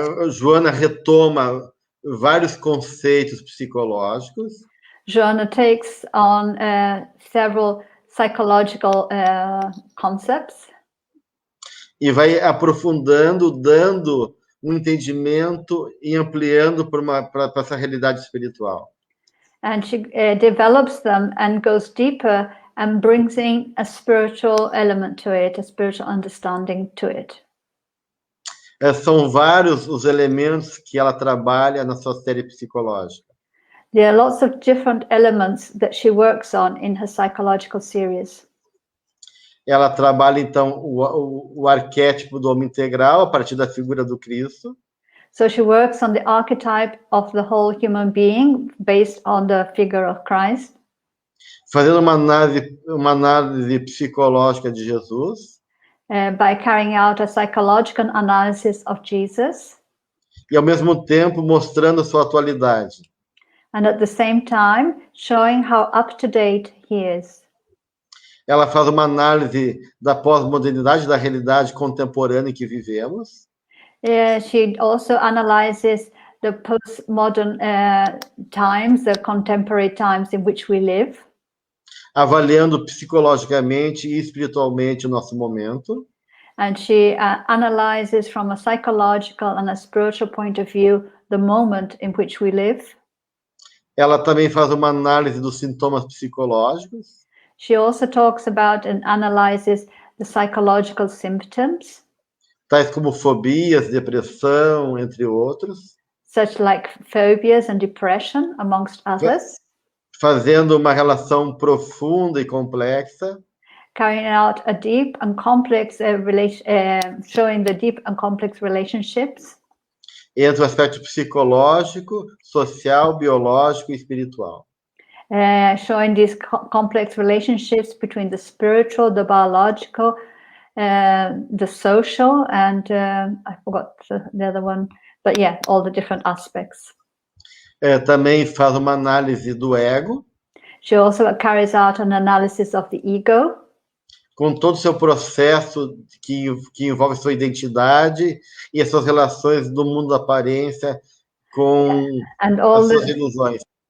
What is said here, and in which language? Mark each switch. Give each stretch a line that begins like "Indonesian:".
Portuguese: Joana retoma vários conceitos psicológicos
English: Joana takes on several psychological concepts
Portuguese: e vai aprofundando, dando entendimento e ampliando para essa realidade espiritual.
English: and she develops them and goes deeper and brings in a spiritual element to it, a spiritual understanding to it.
Portuguese: São vários os elementos que ela trabalha na sua série psicológica.
English: There are lots of different elements that she works on in her psychological series.
Portuguese: Ela trabalha, então, o arquétipo do homem integral a partir da figura do Cristo.
English: So she works on the archetype of the whole human being based on the figure of Christ,
Portuguese: Fazendo uma análise psicológica de Jesus
English: by carrying out a psychological analysis of Jesus,
Portuguese: e, ao mesmo tempo, mostrando a sua atualidade.
English: and at the same time showing how up-to-date he is.
Portuguese: Ela faz uma análise da pós-modernidade, da realidade contemporânea em que vivemos.
English: She also analyzes the postmodern times, the contemporary times in which we live,
Portuguese: Avaliando psicologicamente e espiritualmente o nosso momento.
English: And she analyzes from a psychological and a spiritual point of view the moment in which we live.
Portuguese: Ela também faz uma análise dos sintomas psicológicos.
English: She also talks about and analyzes the psychological symptoms,
Portuguese: tais como fobias, depressão, entre outros,
English: such like phobias and depression, amongst others,
Portuguese: fazendo uma relação profunda e complexa
English: carrying out a deep and complex showing the deep and complex relationships
Portuguese: entre o aspecto psicológico, social, biológico e espiritual.
English: Showing these complex relationships between the spiritual, the biological, the social, and I forgot the other one, but yeah, all the different aspects.
Portuguese: Também faz uma análise do ego.
English: She also carries out an analysis of the ego,
Portuguese: com todo o seu processo que envolve sua identidade e as suas relações do mundo da aparência com as suas ilusões.